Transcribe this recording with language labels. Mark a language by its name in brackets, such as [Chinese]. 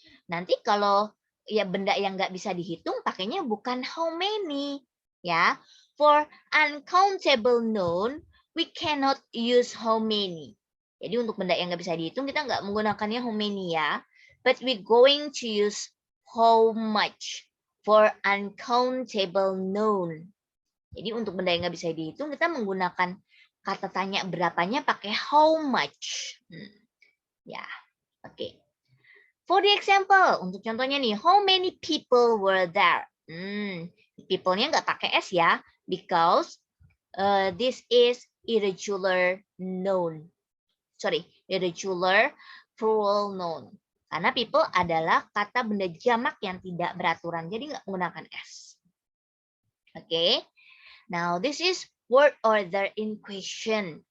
[Indonesian] Nanti kalau ya benda yang nggak bisa dihitung pakainya bukan how many. Ya. [English] For uncountable noun, we cannot use how many. [Indonesian] Jadi untuk benda yang nggak bisa dihitung kita nggak menggunakannya how many ya. [English] But we going to use how much for uncountable noun. [Indonesian] Jadi untuk benda yang nggak bisa dihitung kita menggunakan kata tanya berapanya pakai how much. Ya, oke. [English] For the example, [Indonesian] untuk contohnya nih, [English] how many people were there? [Indonesian] People-nya nggak pakai S ya, [English] because this is irregular noun. Sorry, irregular plural noun. [Indonesian] Karena people adalah kata benda jamak yang tidak beraturan, jadi nggak menggunakan S. Oke. [English] Now, this is word order in question.